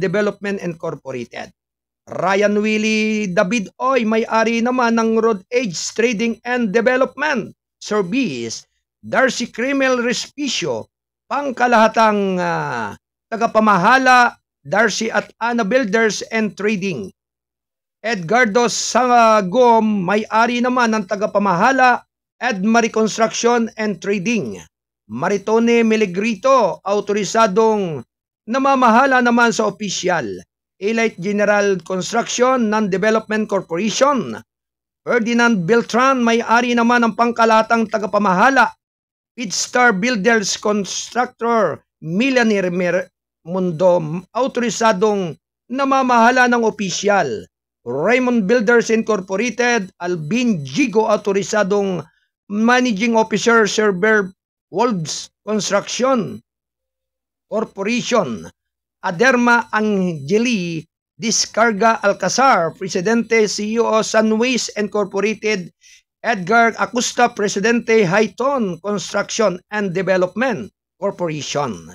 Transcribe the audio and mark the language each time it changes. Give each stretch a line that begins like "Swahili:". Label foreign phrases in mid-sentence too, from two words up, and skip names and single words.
Filipino: Development Incorporated; Ryan Willie David Oy, may-ari naman ng Road Edge Trading and Development Service; Darcy Crimel Respicio, pangkalahatang tagapamahala Darcy at Ana Builders and Trading; Edgardo Sangagom, may-ari naman ng tagapamahala Edmarie Construction and Trading; Maritone Melegrito, autorisadong namamahala naman sa opisyal Elite General Construction and Development Corporation; Ferdinand Beltran, may-ari naman ng pangkalahatang tagapamahala Pidstar Builders Constructor Millionaire Mundo, autorisadong namamahala ng opisyal Raymond Builders Incorporated; Alvin Gigo, autorisadong
English: Managing Officer
Filipino: Server Wolves Construction Corporation; Aderma Angeli Discarga Alcazar, Presidente CEO Sunways Incorporated; Edgar Acosta, Presidente, Highton Construction and Development Corporation.